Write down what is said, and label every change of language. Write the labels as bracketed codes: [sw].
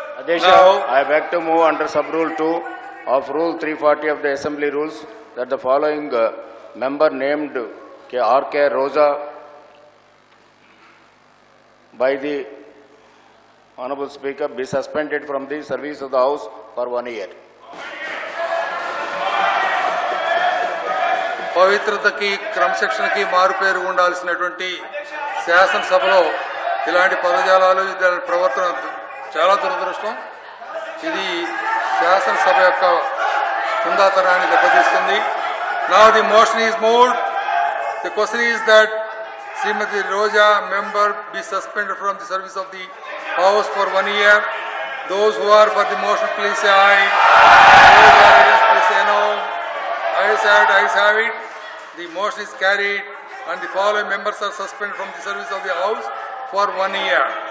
[en] I beg to move under sub-rule 2 of Rule 340 of the Assembly Rules that the following member named R.K. Rosa by the Honorable Speaker be suspended from the service of the House for 1 year. [te] పవిత్రతకి క్రమశిక్షణకి మారుపేరు ఉండాల్సినటువంటి శాసనసభలో ఇలాంటి పదజాలాలు ప్రవర్తన చాలా దురదృష్టం. ఇది శాసనసభ యొక్క హుందాతనాన్ని దెబ్బతీస్తుంది. [en] Now the motion is moved. The question is that Srimati Roja member be suspended from the service of the House for 1 year. Those who are for the motion, please say aye. Those who are against, please say no. Ayes have it. The motion is carried, and the following members are suspended from the service of the House for 1 year.